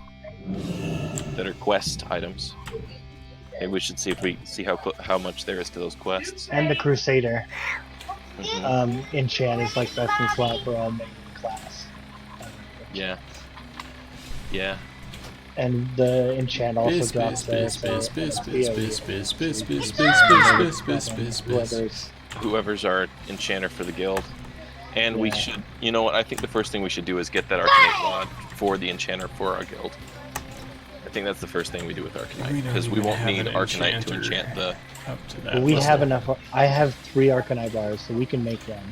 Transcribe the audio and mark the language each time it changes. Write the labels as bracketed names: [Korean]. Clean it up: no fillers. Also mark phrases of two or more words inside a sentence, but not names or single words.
[English] That are quest items. Maybe we should see if we see how much there is to those quests. And the Crusader. Mhm. Enchant is like best in slot for all main class. Yeah. Yeah. And the enchant also Biz, drops biz, there. biz, so biz, PoE. biz, biz, biz, biz, biz, biz, biz, biz, biz, biz. Whoever's Whoever's our enchanter for the guild. And we Yeah. should, you know what, I think the first thing we should do is get that Arcanite Rod for the enchanter for our guild. I think that's the first thing we do with Arcanite, We don't because we even won't have need an Arcanite to enchanter. enchant the... Up to that But we level. have enough. I have 3 Arcanite bars, so we can make them.